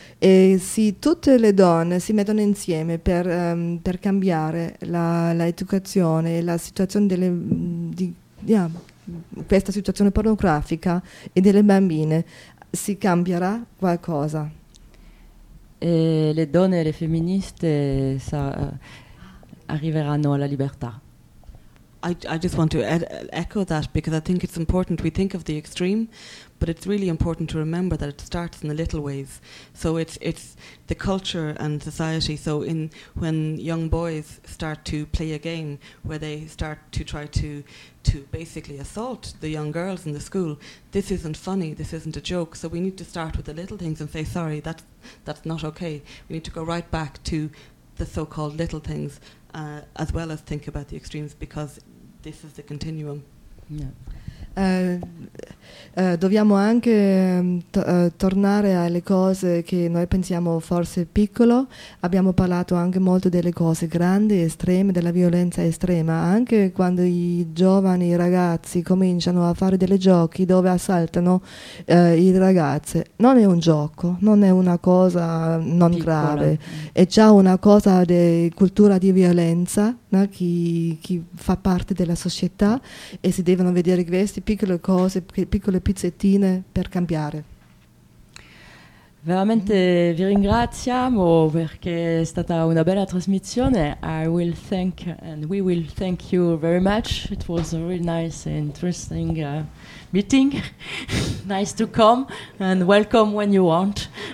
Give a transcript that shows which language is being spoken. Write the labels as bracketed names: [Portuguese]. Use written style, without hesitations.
[Italian] E sì, tutte le donne si mettono insieme per cambiare l'educazione e la situazione questa situazione pornografica e delle bambine, si cambierà qualcosa. E le donne e le femministe arriveranno alla libertà. [English] I just want to echo that, because I think it's important. We think of the extreme, but it's really important to remember that it starts in the little ways. So it's the culture and society. So when young boys start to play a game where they start to try to basically assault the young girls in the school, this isn't funny, this isn't a joke. So we need to start with the little things and say, sorry, that's not okay. We need to go right back to the so-called little things, as well as think about the extremes, because this is the continuum. [Italian] Dobbiamo anche tornare alle cose che noi pensiamo forse piccolo. Abbiamo parlato anche molto delle cose grandi, estreme, della violenza estrema. Anche quando i giovani ragazzi cominciano a fare delle giochi dove assaltano i ragazze, non è un gioco, non è una cosa non grave, è già una cosa di cultura di violenza, no? Chi fa parte della società, e si devono vedere queste piccole cose, piccole pizzettine per cambiare. Veramente vi ringraziamo, perché è stata una bella trasmissione. [English] We will thank you very much. It was a really nice and interesting meeting. Nice to come and welcome when you want.